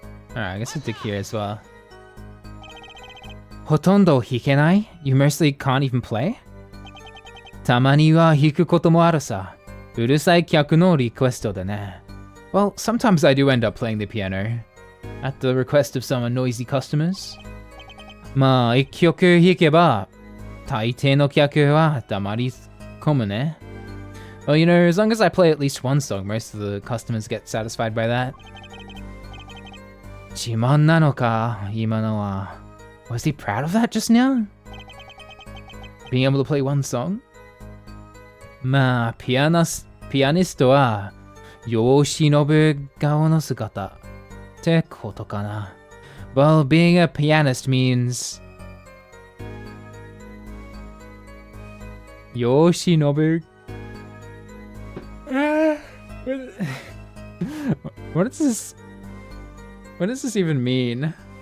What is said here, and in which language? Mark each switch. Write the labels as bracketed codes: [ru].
[en] Alright, I guess we'll dig here as well. [ja] ほとんど弾けない [en] You mostly can't even play? [ja] たまには弾くこともあるさ。うるさい客のリクエストだね。 [en] Well, sometimes I do end up playing the piano. At the request of some noisy customers. [ja] まあ、一曲弾けば、大抵の客は黙り込むね。 [en] Well, you know, as long as I play at least one song, most of the customers get satisfied by that. [ja] 自慢なのか、今のは。 [en] Was he proud of that just now? Being able to play one song? [ja] まあ、ピアニストは、世を忍ぶ顔の姿ってことかな。 [en] Well, being a pianist means [ja] 世を忍ぶ [en] What does this even mean?